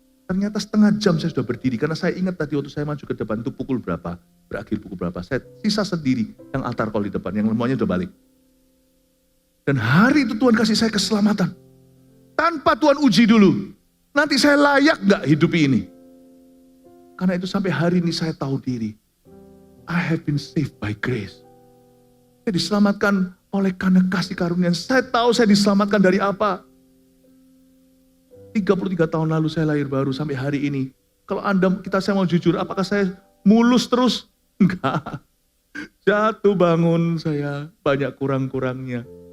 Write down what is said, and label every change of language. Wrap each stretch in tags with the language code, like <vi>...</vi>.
<id>Ternyata setengah jam saya sudah berdiri, karena saya ingat tadi waktu saya maju ke depan itu pukul berapa, berakhir pukul berapa. Saya sisa sendiri yang altar call di depan, yang semuanya sudah balik. Dan hari itu Tuhan kasih saya keselamatan. Tanpa Tuhan uji dulu, nanti saya layak gak hidup ini? Karena itu sampai hari ini saya tahu diri.</id> <en>I have been saved by grace.</en> <id>Saya diselamatkan oleh karena kasih karunia. Saya tahu saya diselamatkan dari apa. 33 tahun lalu saya lahir baru sampai hari ini. Kalau saya mau jujur, apakah saya mulus terus? Enggak. Jatuh bangun saya banyak kurang-kurangnya.</id>